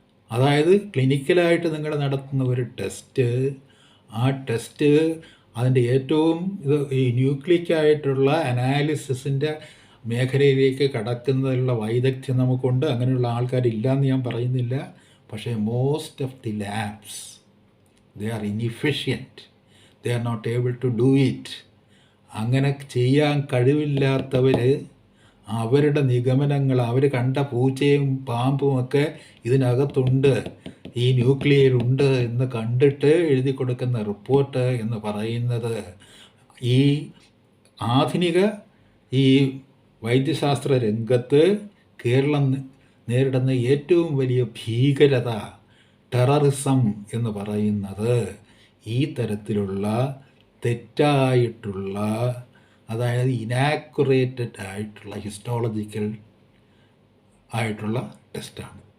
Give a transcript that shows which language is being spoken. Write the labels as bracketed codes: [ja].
[ml] അതായത് ക്ലിനിക്കലായിട്ട് നിങ്ങൾ നടത്തുന്ന ഒരു ടെസ്റ്റ്, ആ ടെസ്റ്റ് അതിൻ്റെ ഏറ്റവും ഈ ന്യൂക്ലിക്കായിട്ടുള്ള അനാലിസിസിൻ്റെ മേഖലയിലേക്ക് കടക്കുന്നതിനുള്ള വൈദഗ്ധ്യം നമുക്കുണ്ട്. അങ്ങനെയുള്ള ആൾക്കാരില്ലയെന്ന് ഞാൻ പറയുന്നില്ല. [en] പക്ഷേ most of the labs they are inefficient, they are not able to do it. [ml] അങ്ങനെ ചെയ്യാൻ കഴിവില്ലാത്തവർ അവരുടെ നിഗമനങ്ങൾ, അവർ കണ്ട പൂച്ചയും പാമ്പുമൊക്കെ ഇതിനകത്തുണ്ട്, ഈ ന്യൂക്ലിയയിലുണ്ട് എന്ന് കണ്ടിട്ട് എഴുതി കൊടുക്കുന്ന റിപ്പോർട്ട് എന്ന് പറയുന്നത് ഈ ആധുനിക ഈ വൈദ്യശാസ്ത്ര രംഗത്ത് കേരളം നേരിടുന്ന ഏറ്റവും വലിയ ഭീകരത, ടെററിസം എന്ന് പറയുന്നത് ഈ തരത്തിലുള്ള തെറ്റായിട്ടുള്ള, അതായത് ഇനാക്യുറേറ്റഡ് ആയിട്ടുള്ള ഹിസ്റ്റോളജിക്കൽ ആയിട്ടുള്ള ടെസ്റ്റാണ്.